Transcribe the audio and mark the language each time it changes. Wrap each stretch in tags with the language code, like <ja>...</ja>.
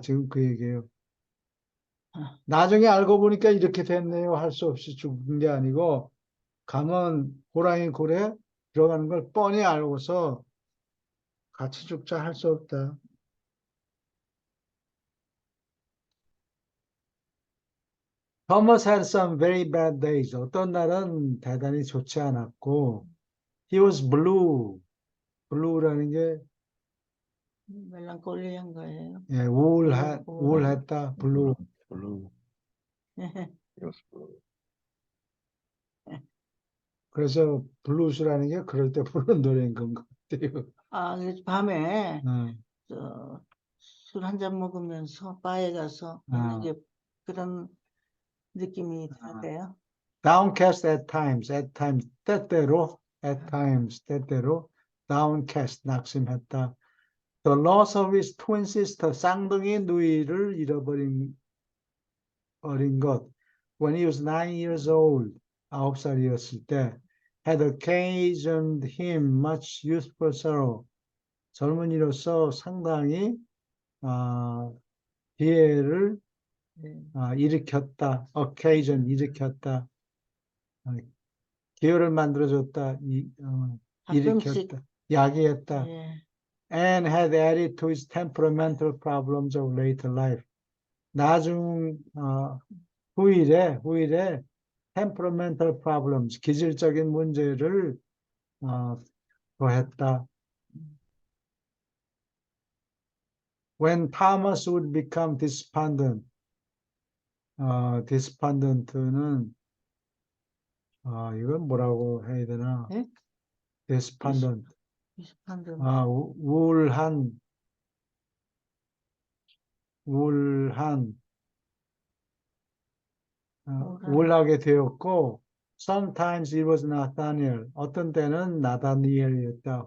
<ko>지금 그 얘기예요. 아, 나중에 알고 보니까 이렇게 됐네요. 할 수 없이 죽은 게 아니고 가면 호랑이 굴에 들어가는 걸 뻔히 알고서 같이 죽자 할 수 없다.</ko> <en>Thomas had some very bad days.</en> <ko>어떤 날은 대단히 좋지 않았고,</ko> <en>he was blue.</en> <ko>blue라는 게 멜랑콜리한 거예요. 예, 우울한. 우울했다.</ko> <en>blue.</en> <ko>블루 그래서 블루스라는 게 그럴 때 부르는 노래인 것 같아요. 아, 그래서 밤에 어, 저, 술 한 잔 먹으면서 바에 가서 아, 있는 게 그런 느낌이 아. 드는데요.</ko> <en>downcast at times,</en> <ko>때때로,</ko> <en>at</en> <ko>아,</ko> <en>times,</en> <ko>때때로,</ko> <en>downcast,</en> <ko>낙심했다.</ko> <en>The loss of his twin sister,</en> <ko>쌍둥이 누이를 잃어버린 어린 것.</ko> <en>When he was 9 years old,</en> <ko>9살이었을 때,</ko> <en>had occasioned him much youthful sorrow.</en> <ko>젊은이로서 상당히 기회를 네. 일으켰다. occasion, 일으켰다. 어, 기회를 만들어줬다. 가끔씩 일으켰다. 야기했다. 예,</ko> <en>And had added to his temperamental problems of later life.</en> <ko>나중 후일에</ko> <en>temperamental problems,</en> <ko>기질적인 문제를 더했다.</ko> <en>When Thomas would become despondent, despondent는</en> <ko>이건 뭐라고 해야 되나? 예? despondent, 비슷한데 우울한, 우울한, 우울하게 되었고,</ko> <en>sometimes it was Nathaniel,</en> <ko>어떤 때는 나다니엘이었다.</ko>